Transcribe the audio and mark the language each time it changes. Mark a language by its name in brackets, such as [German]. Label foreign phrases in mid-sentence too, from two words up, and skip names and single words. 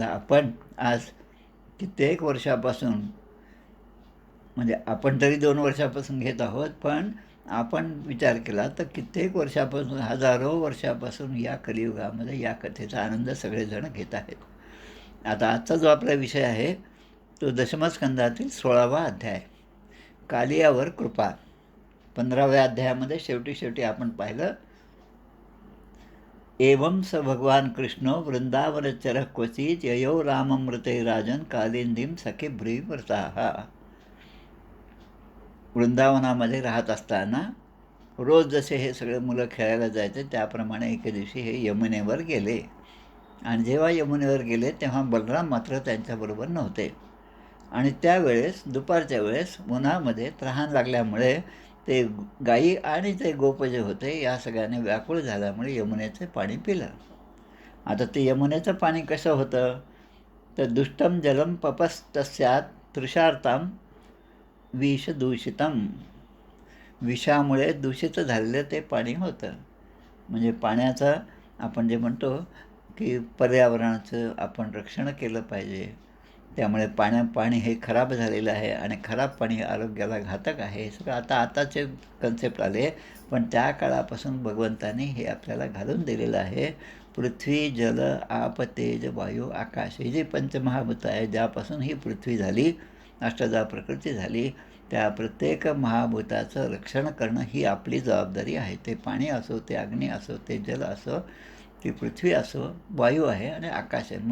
[Marathi] आपण आज कित्येक वर्षापासून, म्हणजे आपण तरी 2 वर्षापासून घेत आहोत, पण आपण विचार केला तर कित्येक वर्षापासून, हजारो वर्षापासून या कलियुगामध्ये या कथेचा आनंद सगळेजण घेत आहेत. आता आजचा जो आपला विषय आहे तो दशमस्कंदातील 16वा अध्याय, कालियावर कृपा. 15व्या अध्यायामध्ये शेवटी आपण पाहिलं, [Sanskrit] एवं स भगवान कृष्ण वृंदावनचरः क्वचित ययो राममृते राजन कालिंदीम सखे व्रताः. [Marathi] वृंदावनामध्ये राहत असताना रोज जसे हे सगळे मुलं खेळायला जायचे त्याप्रमाणे एके दिवशी हे यमुनेवर गेले. आणि जेव्हा यमुनेवर गेले तेव्हा बलराम मात्र त्यांच्याबरोबर नव्हते. आणि त्यावेळेस दुपारच्या वेळेस उन्हामध्ये तहान लागल्यामुळे ते गायी आणि ते गोप जे होते या सगळ्याने व्याकुळ झाल्यामुळे यमुनेचे पाणी पिलं. आता ते यमुनेचं पाणी कसं होतं तर [Sanskrit] दुष्टम जलम पपस्तस्यात तृषार्ताम विषदूषितम, [Marathi] विषामुळे दूषित झालेलं ते पाणी होतं. म्हणजे पाण्याचं आपण जे म्हणतो की पर्यावरणाचं आपण रक्षण केलं पाहिजे. त्यामुळे पाणी हे खराब झालेलं आहे आणि खराब पाणी आरोग्याला घातक आहे. हे सगळं आताचे कन्सेप्ट आले, पण त्या काळापासून भगवंताने हे आपल्याला घालून दिलेलं आहे. पृथ्वी, जल, आप, तेज, वायू, आकाश, ही जी पंचमहाभूतं आहे, ज्यापासून ही पृथ्वी झाली, अष्टधा प्रकृती झाली, त्या प्रत्येक महाभूताचं रक्षण करणं ही आपली जबाबदारी आहे. ते पाणी असो, ते अग्नी असो, ते जल असो, ती पृथ्वी असो, वायू आहे आणि आकाश आहे.